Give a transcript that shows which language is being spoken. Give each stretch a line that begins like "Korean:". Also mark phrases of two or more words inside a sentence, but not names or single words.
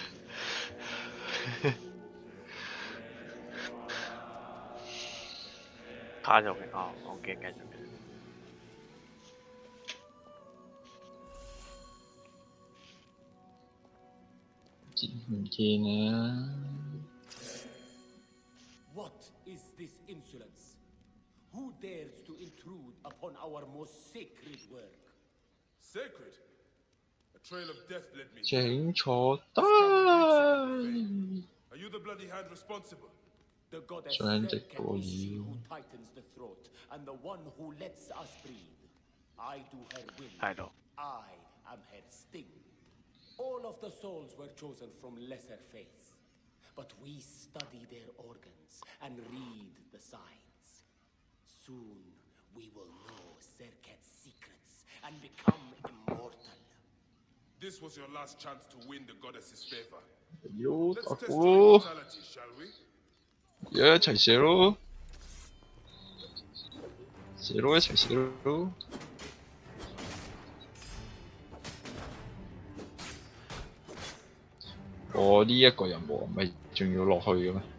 Cantonese: 卡咗嘅，哦，我繼續。唔見啊！
English: What is this insolence? Who dares to intrude upon our most sacred work? Sacred? A trail of death led me.
Cantonese: 請坐低。
English: Are you the bloody hand responsible? The goddess 上直 Serket 播 is she 了。 who tightens the throat, and the one who lets us breathe. I do her will. I know. I am her sting. All of the souls were chosen from lesser faiths, but we study their organs and read the signs. Soon we will know Serket's secrets and become immortal. This was your last chance to win the goddess's favor.
Cantonese: 喲，
English: Let's
Cantonese: 大
English: test
Cantonese: 哥，
English: your immortality, shall we?
Cantonese: 一齊射咯！射咯，一齊射咯！我呢一個任務唔係仲要落去嘅咩？